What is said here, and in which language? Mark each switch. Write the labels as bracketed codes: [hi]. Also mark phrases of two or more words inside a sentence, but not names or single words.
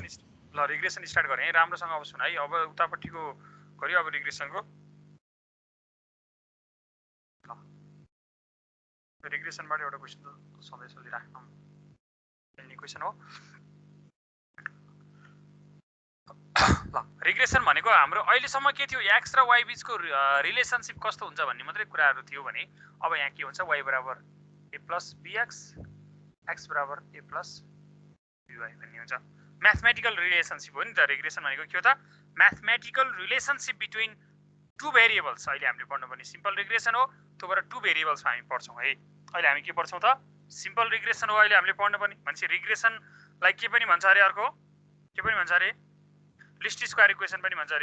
[ne] ल [en] regression start [ne] गरे है राम्रोसँग अब सुन है। अब उतापट्टिको गरियो अब रिग्रेसनको ल रिग्रेसनबाट एउटा क्वेशन त सधैँ सोधिराख्नु मिल्ने क्वेशन हो। ल रिग्रेसन भनेको हाम्रो अहिलेसम्म के थियो x र y बीचको रिलेसनशिप कस्तो हुन्छ भन्ने मात्रै कुराहरु थियो भने अब यहाँ के हुन्छ y बराबर a + bx x बराबर a + by भन्ने हुन्छ। [en] mathematical relationship [ne] हो नि त रिग्रेसन भनेको के हो त [en] mathematical relationship between two variables. [ne] अहिले हामीले पढ्नुपर्ने [en] simple regression [ne] हो। त्योबाट [en] two variables [ne] हामी पढ्छौं है। अहिले हामी के पढ्छौं त [en] simple regression [ne] हो अहिले हामीले पढ्नुपर्ने। मान्छे रिग्रेसनलाई के पनि भन्छ अरे अर्को के पनि भन्छ अरे [en] least square equation [ne] पनि भन्छ।